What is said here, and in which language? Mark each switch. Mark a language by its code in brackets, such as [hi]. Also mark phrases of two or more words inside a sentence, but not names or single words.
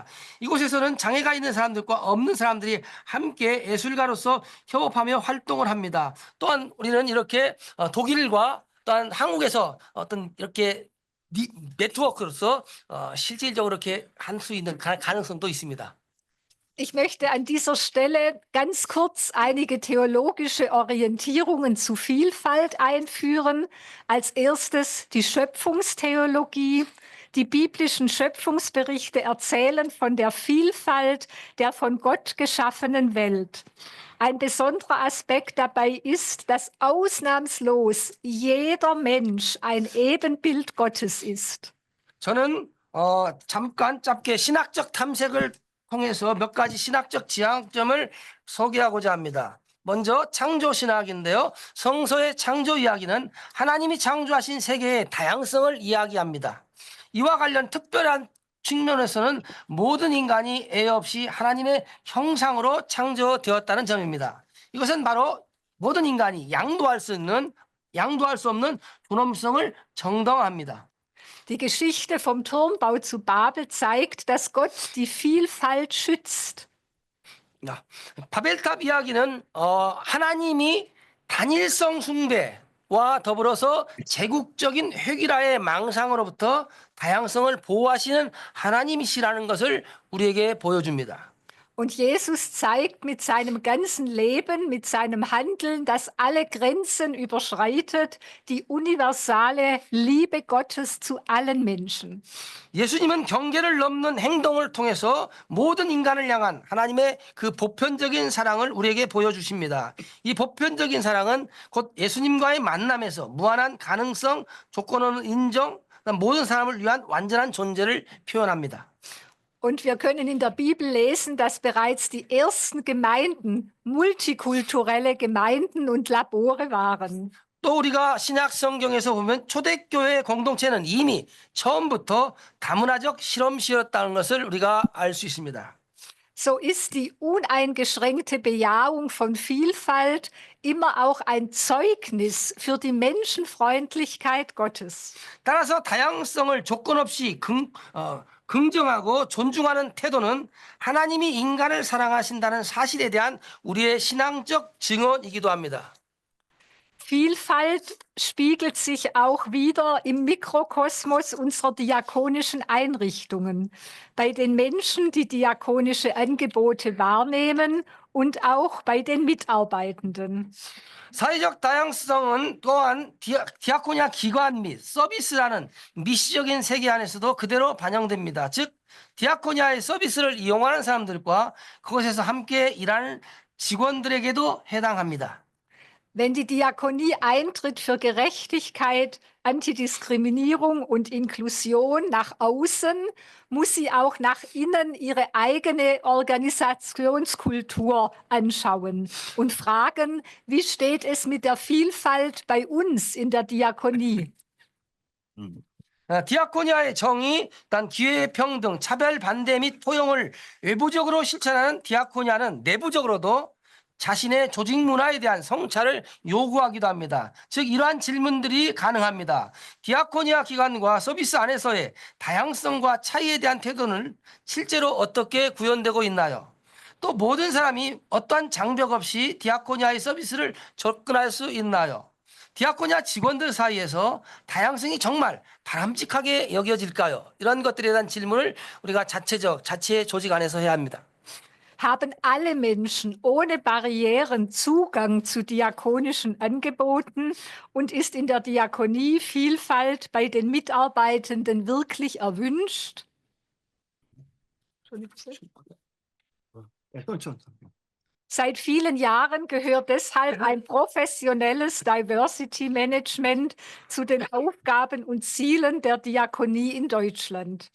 [ko] 이곳에서는 장애가 있는 사람들과 없는 사람들이 함께 예술가로서 협업하며 활동을 합니다. 또한 우리는 이렇게 독일과 또한 한국에서 어떤 이렇게 네트워크로서 실질적으로 이렇게 할 수 있는 가능성도 있습니다. [de] Ich möchte an dieser Stelle ganz kurz einige theologische Orientierungen zu Vielfalt einführen. Als erstes die Schöpfungstheologie. Die biblischen Schöpfungsberichte erzählen von der Vielfalt der von Gott geschaffenen Welt. Ein besonderer Aspekt dabei ist, dass ausnahmslos jeder Mensch ein Ebenbild Gottes ist. [ko] 저는 잠깐 짧게 신학적 탐색을 통해서 몇 가지 신학적 지향점을 소개하고자 합니다. 먼저 창조 신학인데요. 성서의 창조 이야기는 하나님이 창조하신 세계의 다양성을 이야기합니다. 이와 관련 특별한 측면에서는 모든 인간이 애 없이 하나님의 형상으로 창조되었다는 점입니다. 이것은 바로 모든 인간이 양도할 수 없는 존엄성을 정당화합니다. [de] Die Geschichte vom Turmbau zu Babel zeigt, dass Gott die Vielfalt schützt. [ko] 바벨탑 이야기는 하나님이 단일성 숭배와 더불어서 제국적인 획일화의 망상으로부터 다양성을 보호하시는 하나님이시라는 것을 우리에게 보여줍니다. [de] Und Jesus zeigt mit seinem ganzen Leben, mit seinem Handeln, das alle Grenzen überschreitet, die universale Liebe Gottes zu allen Menschen. [ko] 예수님은 경계를 넘는 행동을 통해서 모든 인간을 향한 하나님의 그 보편적인 사랑을 우리에게 보여주십니다. 이 보편적인 사랑은 곧 예수님과의 만남에서 무한한 가능성, 조건 없는 인정, 모든 사람을 위한 완전한 존재를 표현합니다. [de] Und wir können in der Bibel lesen, dass bereits die ersten Gemeinden multikulturelle Gemeinden und Labore waren. [ko] 또 우리가 신약 성경에서 보면 초대교회 공동체는 이미 처음부터 다문화적 실험실이었다는 것을 우리가 알 수 있습니다. [de] So ist die uneingeschränkte Bejahung von Vielfalt immer auch ein Zeugnis für die Menschenfreundlichkeit Gottes. [ko] 따라서 다양성을 조건 없이 긍정하고 존중하는 태도는 하나님이 인간을 사랑하신다는 사실에 대한 우리의 신앙적 증언이기도 합니다. [de] Vielfalt spiegelt sich auch wieder im Mikrokosmos unserer diakonischen Einrichtungen, bei den Menschen, die diakonische Angebote wahrnehmen und auch bei den Mitarbeitenden. [ko] 사회적 다양성은 또한 디아코니아 기관 및 서비스라는 미시적인 세계 안에서도 그대로 반영됩니다. 즉 디아코니아의 서비스를 이용하는 사람들과 그곳에서 함께 일하는 직원들에게도 해당합니다. [de] Wenn die Diakonie eintritt für Gerechtigkeit, Antidiskriminierung und Inklusion nach außen, muss sie auch nach innen ihre eigene Organisationskultur anschauen und fragen, wie steht es mit der Vielfalt bei uns in der Diakonie? [ko] 디아코니아의 정의, 단 기회 평등, 차별 반대 및 포용을 외부적으로 실천하는 디아코니아는 내부적으로도 자신의 조직 문화에 대한 성찰을 요구하기도 합니다. 즉 이러한 질문들이 가능합니다. 디아코니아 기관과 서비스 안에서의 다양성과 차이에 대한 태도는 실제로 어떻게 구현되고 있나요? 또 모든 사람이 어떠한 장벽 없이 디아코니아의 서비스를 접근할 수 있나요? 디아코니아 직원들 사이에서 다양성이 정말 바람직하게 여겨질까요? 이런 것들에 대한 질문을 우리가 자체 조직 안에서 해야 합니다. [de] Haben alle Menschen ohne Barrieren Zugang zu diakonischen Angeboten und ist in der Diakonie Vielfalt bei den Mitarbeitenden wirklich erwünscht? Seit vielen Jahren gehört deshalb ein professionelles [en] Diversity Management [de] zu den Aufgaben und Zielen der Diakonie in Deutschland.